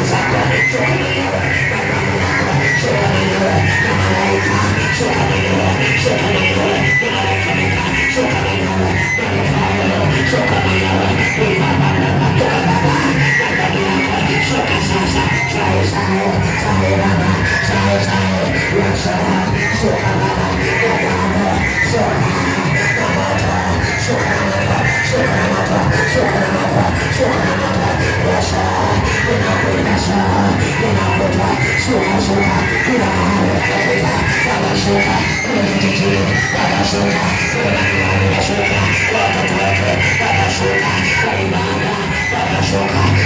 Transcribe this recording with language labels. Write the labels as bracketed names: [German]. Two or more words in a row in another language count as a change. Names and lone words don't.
[Swahili] zako, shuka mwenyewe, na damu yako, shuka mwenyewe, na malaika, shuka mwenyewe, shuka mwenyewe, na malaika mika, shuka mwenyewe, na Mikaeli, shuka mwenyewe, shuka Baba, na damu yako, shuka sasa, sai sai, sai Baba, sai sai, Yesu, shuka Baba, na damu, shuka, na moto, shuka na moto, shuka na moto, shuka na moto, shuka na moto, Yesu, ninakuitasha, ninakuita, shuka, shuka, kila mahali, nakuita, Baba shuka, kwenye kijiji, Baba shuka, kwenye nyumbani, shuka, watoto wetu, Baba shuka, kwa ibada, Baba shuka,